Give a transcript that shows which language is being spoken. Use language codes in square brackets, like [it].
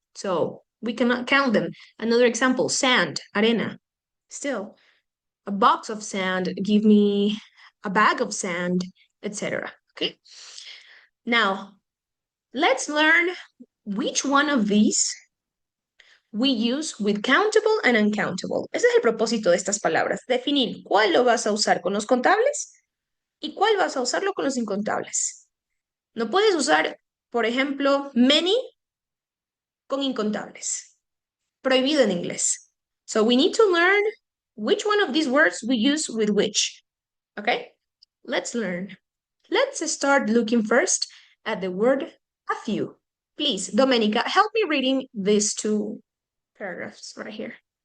[en] So we cannot count them. Another example, sand, arena. Still, a box of sand, give me a bag of sand, etc. Okay. Now, let's learn which one of these we use with countable and uncountable. [es] Ese es el propósito de estas palabras, definir cuál lo vas a usar con los contables y cuál vas a usarlo con los incontables. No puedes usar, por ejemplo, many con incontables. Prohibido en inglés. [en] So we need to learn which one of these words we use with which. Okay? Let's learn. Let's start looking first at the word a few. Please, Domenica, help me reading these two paragraphs right here.